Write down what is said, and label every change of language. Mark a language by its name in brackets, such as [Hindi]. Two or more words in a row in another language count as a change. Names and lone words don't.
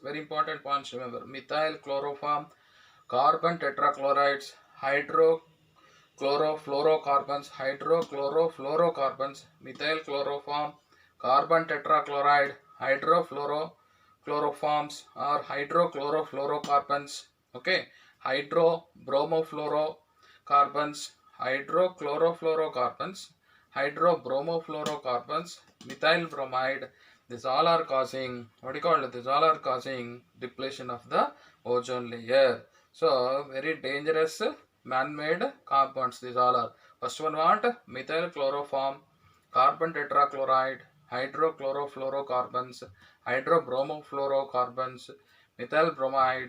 [English] Very important points. Remember, methyl chloroform, carbon tetrachlorides, hydrochlorofluorocarbons, methyl chloroform, carbon tetrachloride, hydrochloroforms or hydrochlorofluorocarbons. Okay, hydrobromofluorocarbons, hydrochlorofluorocarbons, hydrobromofluorocarbons, methyl bromide. These all are causing, what do you call it? These all are causing depletion of the ozone layer. So very dangerous man-made compounds. These all are. First one what? Methyl chloroform, carbon tetrachloride, hydrochlorofluorocarbons, hydrobromofluorocarbons, methyl bromide.